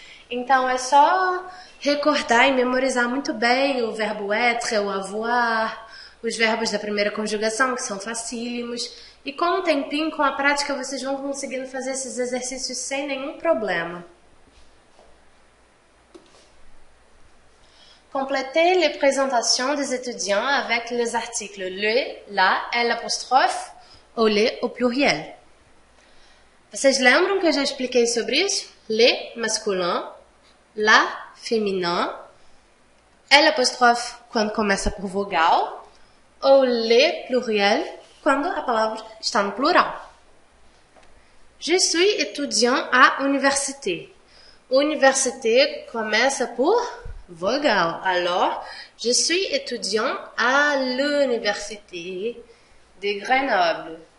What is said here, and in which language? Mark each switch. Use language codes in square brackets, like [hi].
[pt] Então é só recordar e memorizar muito bem o verbo être, o avoir, os verbos da primeira conjugação, que são facílimos. E com o tempinho, com a prática, vocês vão conseguindo fazer esses exercícios sem nenhum problema. [fr] Complétez les présentations des étudiants avec les articles le, la, l'apostrophe ou le au pluriel. [pt] Vocês lembram que eu já expliquei sobre isso? [fr] Le masculin, la féminin, [pt] l'apostrophe quando começa por vogal, ou le pluriel quando a palavra está no plural. [fr] Je suis étudiant à université. [pt] Université começa por vogal. [fr] Alors, je suis étudiant à l'université de Grenoble.